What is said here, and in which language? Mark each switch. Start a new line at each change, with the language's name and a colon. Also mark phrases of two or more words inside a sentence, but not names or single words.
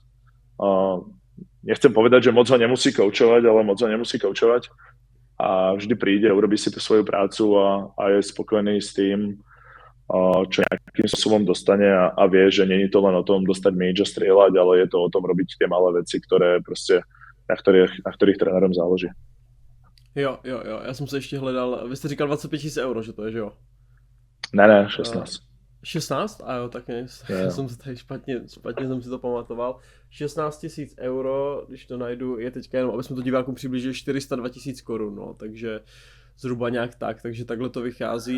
Slovak: Nechcem povedať, že moc ho nemusí koučovať, ale moc ho nemusí koučovať a vždy príde, urobí si tú svoju prácu a je spokojný s tým, čo nejakým spôsobom dostane a vie, že není to len o tom dostať míč a strieľať, ale je to o tom robiť tie malé veci, ktoré proste, na ktorých trénerom záleží.
Czech: Jo, já jsem se ještě hledal, vy jste říkal 25 000 euro, že to je, že jo? Ne, 16. 16? A jo, tak ne, já jsem se tady špatně jsem si to pamatoval. 16 000 euro, když to najdu, je teďka jenom, aby jsme to divákům přiblížili 402 000 korun, no, takže zhruba nějak tak, takže takhle to vychází.